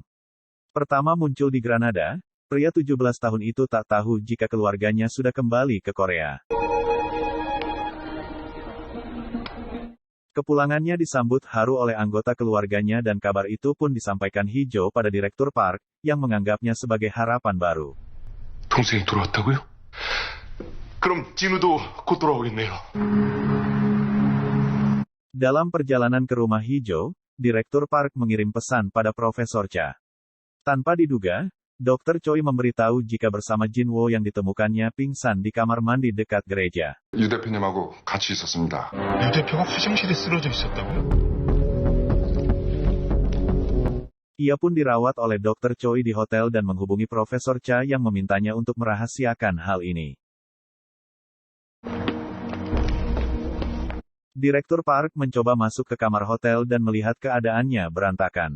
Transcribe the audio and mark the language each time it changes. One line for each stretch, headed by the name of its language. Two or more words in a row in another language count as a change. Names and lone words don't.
Indonesian: Pertama muncul di Granada, pria 17 tahun itu tak tahu jika keluarganya sudah kembali ke Korea. Kepulangannya disambut haru oleh anggota keluarganya dan kabar itu pun disampaikan Hee-jo pada Direktur Park, yang menganggapnya sebagai harapan baru.
Korean: 동생이 돌아왔다고요? 그럼 진우도 곧 돌아오겠네요.
Indonesian: Dalam perjalanan ke rumah Hee-jo, Direktur Park mengirim pesan pada Profesor Cha. Tanpa diduga, Dr. Choi memberitahu jika bersama Jin-woo yang ditemukannya pingsan di kamar mandi dekat gereja.
Korean: 유 대표님하고 같이 있었습니다. 유 대표가 화장실에 쓰러져 있었다고요?
Indonesian: Ia pun dirawat oleh Dr. Choi di hotel dan menghubungi Profesor Cha yang memintanya untuk merahasiakan hal ini. Direktur Park mencoba masuk ke kamar hotel dan melihat keadaannya berantakan.